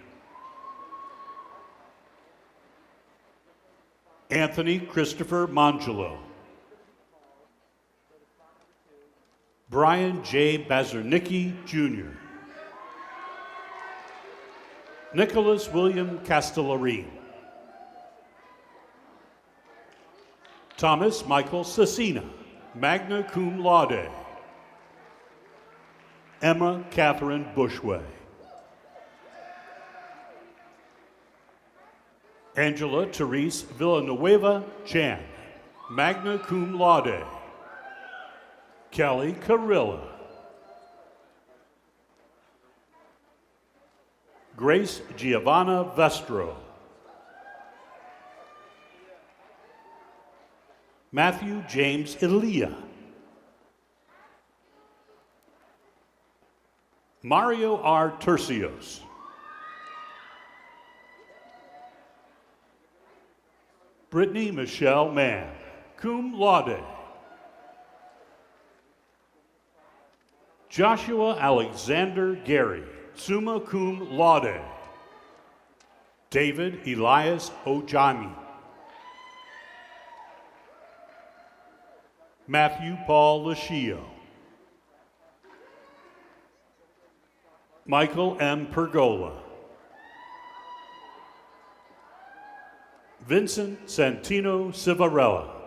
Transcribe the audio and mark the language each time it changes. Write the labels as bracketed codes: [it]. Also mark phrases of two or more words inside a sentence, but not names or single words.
[en] Anthony Christopher Mangelo. Brian J. Bazernicki, Jr. Nicholas William Castellarine. Thomas Michael Cecina, [la] magna cum laude. [en] Emma Catherine Bushway. Angela Therese Villanueva Chan, [la] magna cum laude. [en] Kelly Carilla. Grace Giovanna Vestro. Matthew James Elia. Mario R. Tercios. Brittany Michelle Mann, [la] cum laude. [en] Joshua Alexander Gary, [la] summa cum laude. [en] David Elias Ojami. Matthew Paul Lucio. Michael M. Pergola. Vincent Santino Civarella.